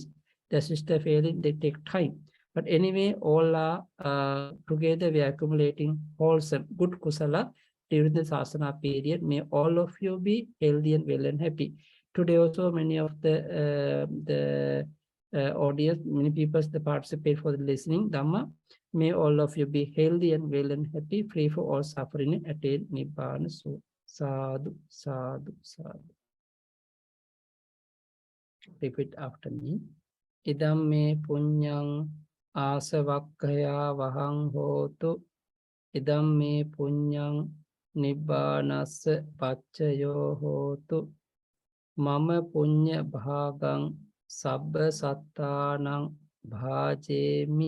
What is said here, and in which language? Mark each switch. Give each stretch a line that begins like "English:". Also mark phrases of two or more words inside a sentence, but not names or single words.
English: The sister Failing, they take time. But anyway, all are together, we are accumulating wholesome, good kusala during the sasana period. May all of you be healthy and well and happy. Today also, many of the audience, many people that participate for the listening Dhamma. May all of you be healthy and well and happy, free for all suffering, and attain Nibbana.
Pali: So, sadhu, sadhu, sadhu.
English: Repeat after me.
Pali: Idam me punyang asavakkaya vahang hotu. Idam me punyang nibbanassa paccayo hotu. Mama punya bhagang sabba sattanang bhajemi.